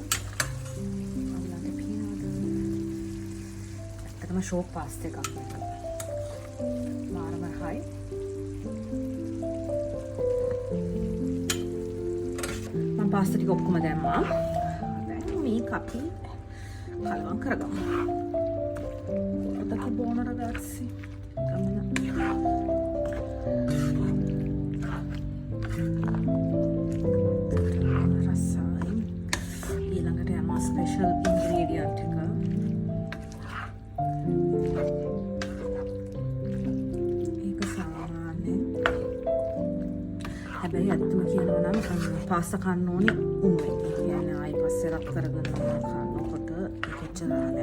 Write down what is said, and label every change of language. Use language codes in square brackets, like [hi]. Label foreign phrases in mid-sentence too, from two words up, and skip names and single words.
[si] ඇත්තටම ෂෝක් පාස්තා එකක් මේක. මාරම හයි. මම පාස්තා ටික ඔක්කොම දැම්මා. දැන් මේක අපි කලවම් කරගමු. [it] Che buono ragazzi. Rassai. [si] ඊළඟට යනවා [en] special ingredient [si] එක. ඒක සාමාන්‍ය. හැබැයි ඇත්තම කියනවා නම් පාස්තා කන්න ඕනේ උන්නේ. කියන්නේ ආයි පස්සේ රත් කරගෙන කනකොට එච්චර නෑ.